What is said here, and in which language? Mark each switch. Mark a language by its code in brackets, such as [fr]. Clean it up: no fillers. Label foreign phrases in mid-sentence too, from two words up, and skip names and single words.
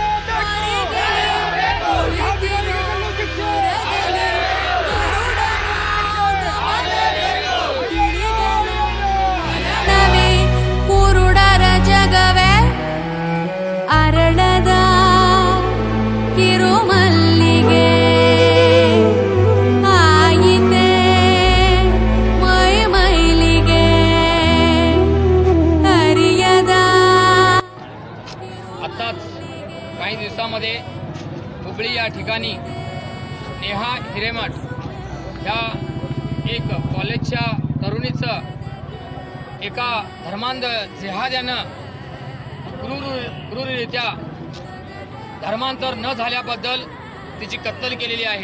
[kn] ಕುರುಡರ ಜಗವೇ ಅರಳದ ಕಿರುಮಲ್ಲಿಗೆ ಆಯಿತೆ ಮೈ ಮೈಲಿಗೆ ಹರಿಯದ. [mr] आत्ताच काही दिवसामध्ये हुबळी या ठिकाणी नेहा हिरेमठ ह्या एक कॉलेजच्या तरुणीचं एका धर्मांध जिहाद्यानं क्रूररित्या धर्मांतर न झाल्याबद्दल तिची कत्तल केलेली आहे.